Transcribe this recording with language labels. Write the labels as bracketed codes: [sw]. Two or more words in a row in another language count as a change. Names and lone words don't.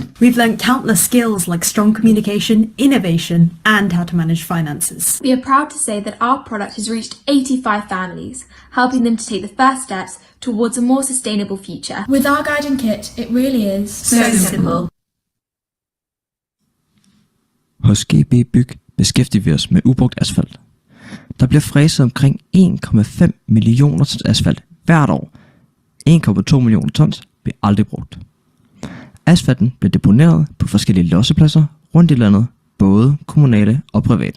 [en] We've learned countless skills like strong communication, innovation, and how to manage finances. We are proud to say that our product has reached 85 families, helping them to take the first steps towards a more sustainable future. With our guide and kit, it really is so simple. [da] Hos GB Byg beskæftiger vi os med ubrugt asfalt. Der bliver fræset omkring 1,5 millioner tons asfalt hvert år. 1,2 millioner tons bliver aldrig brugt. Asfalten bliver deponeret på forskellige lossepladser rundt i landet, både kommunale og private.